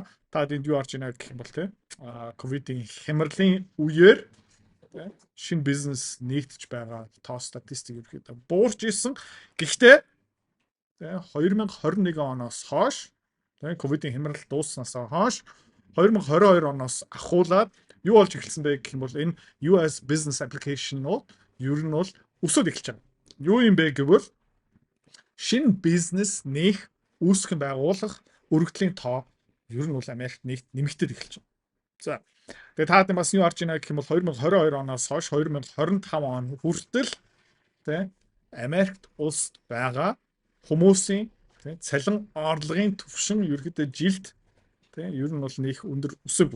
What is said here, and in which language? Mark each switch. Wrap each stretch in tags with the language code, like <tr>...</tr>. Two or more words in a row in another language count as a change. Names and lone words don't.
<mn>Та энд юу харж байна гэх юм бол тийм ковидын хямралын үеэр шинэ бизнес нэгдэж байгаа тоо статистик ерөөхдөө буурч исэн. Гэхдээ 2021 оноос хойш ковидын хямрал дуусснаас хойш 2022 оноос ахуулаад юу болж эхэлсэн бэ гэх юм бол энэ</mn> <en>US business application-</en> <mn>ууд ер нь бол өсөд эхэлж байгаа. Юу юм бэ гэвэл шинэ бизнес нээх үүсгэн байгуулах өргөдлийн тоо ер нь бол Америкт нэмэгдэж эхэлж байна. За, тэгээд та бас юу харж байна гэх юм бол 2022 оноос хойш 2025 он хүртэл Америкт улсад байгаа хүмүүсийн цалин орлогын түвшин ерөөдөө жилд ер нь бол нэх өндөр өсөв.</mn>